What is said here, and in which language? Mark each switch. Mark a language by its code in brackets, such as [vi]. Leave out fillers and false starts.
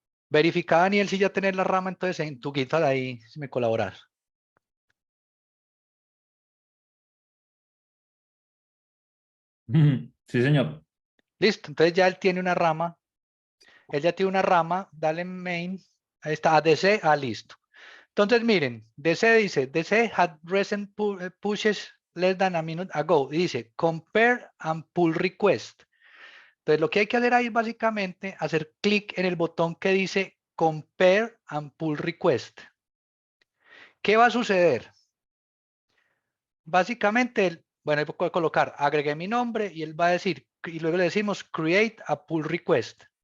[es] Verifica, Daniel, si ya tenés la rama, entonces en tu GitHub ahí, si me colaboras. Sí, señor. Listo, entonces ya él tiene una rama. Él ya tiene una rama, dale main, ahí está, ADC, listo. Entonces miren, DC dice, [en] DC had recent pushes less than a minute ago. [es] Y dice, [en] compare and pull request. [es] Entonces lo que hay que hacer ahí es básicamente hacer clic en el botón que dice [en] compare and pull request. [es] ¿Qué va a suceder? Básicamente, bueno, ahí puedo colocar, agregué mi nombre y él va a decir, y luego le decimos [en] create a pull request.